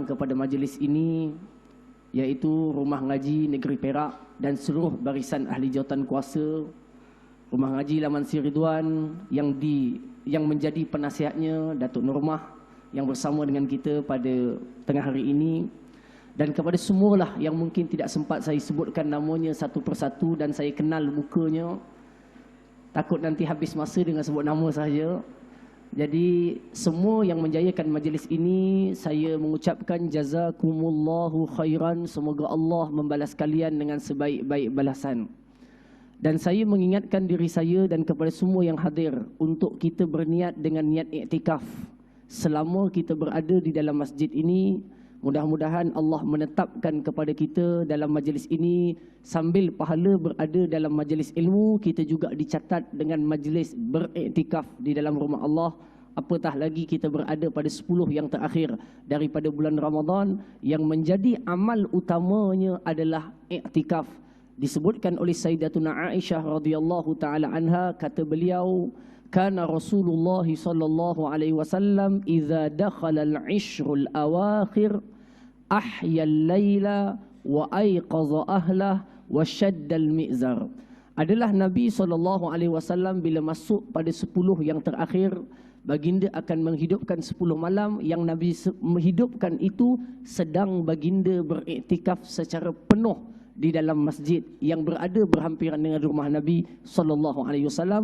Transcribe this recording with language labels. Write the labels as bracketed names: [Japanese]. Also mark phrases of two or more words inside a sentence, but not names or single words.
[Malay] kepada majlis ini, iaitu Rumah Ngaji Negeri Perak dan seluruh barisan ahli jawatan kuasa Rumah Ngaji Laman Sri Ridwan yang menjadi penasihatnya Datuk Nurmah yang bersama dengan kita pada tengah hari ini, dan kepada semualah yang mungkin tidak sempat saya sebutkan namanya satu persatu dan saya kenal mukanya, takut nanti habis masa dengan sebut nama saja. Jadi semua yang menjayakan majlis ini, saya mengucapkan [Arabic] جزاكم الله خيرا, [Malay] semoga Allah membalas kalian dengan sebaik-baik balasan. Dan saya mengingatkan diri saya dan kepada semua yang hadir untuk kita berniat dengan niat iktikaf selama kita berada di dalam masjid ini. Mudah-mudahan Allah menetapkan kepada kita dalam majlis ini, sambil pahala berada dalam majlis ilmu, kita juga dicatat dengan majlis beriktikaf di dalam rumah Allah. Apatah lagi kita berada pada 10 yang terakhir daripada bulan Ramadan, yang menjadi amal utamanya adalah iktikaf. Disebutkan oleh Sayyidatuna Aisyah [Arabic] رضي الله تعالى عنها, [Malay] kata beliau, [Arabic] كان رسول الله صلى الله عليه وسلم إذا دخل العشر الأواخر أحيا الليل وأيقظ أهله وشد المئزر. [Malay] Adalah Nabi SAW bila masuk pada 10 yang terakhir, baginda akan menghidupkan 10 malam. Yang Nabi menghidupkan itu sedang baginda beriktikaf secara penuh di dalam masjid yang berada berhampiran dengan rumah Nabi SAW.